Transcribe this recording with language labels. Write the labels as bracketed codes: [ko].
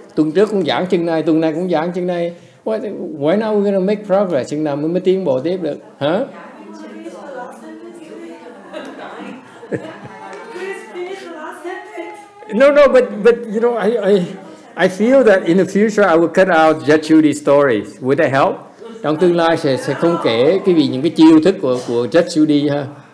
[vi] Tuần trước cũng giảng chừng này, tuần này cũng giảng chừng này. [en] Why now we're gonna make progress? [vi] Chừng nào mới tiến bộ tiếp được? Hả? [en] No, but you know, I feel that in the future I will cut out Judge Judy stories. Would that help? [vi] Trong tương lai sẽ không kể những cái chiêu thức của Judge Judy ha.